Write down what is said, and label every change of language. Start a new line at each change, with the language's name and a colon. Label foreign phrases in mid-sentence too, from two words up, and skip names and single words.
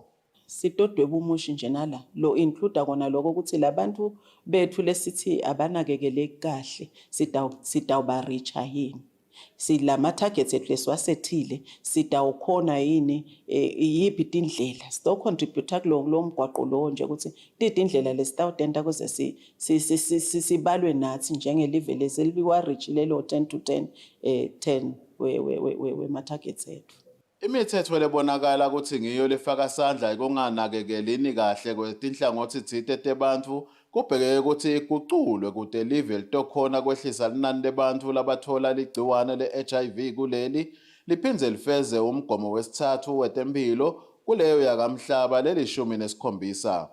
Swati: Sitodweba umushi nje nala lo include kona lokho ukuthi labantu bethu lesithi abanakekeleki kahle sitawuba richa yini silama targets ethu leswasethile sitawukhona yini yipi tindlela sito contribute kulo mgwaqo lo nje ukuthi tindlela lesitawudenda kuze sibalwe nathi njengelive leselibiwa reach lelo 10 to 10 we ma targets ethu. Imithetho lebonakala ukuthi ngiyo lefaka sandla ekunganakekelini kahle kwetinhlangothi thite tebantu kubhekeke ukuthi iguculwe kude live litokhona kwehlisa linani lebantu labathola ligciwane le-HIV kuleli liphindze lifeze umgomo wesithathu wetempilo kuleyo yakamhlaba leli-17.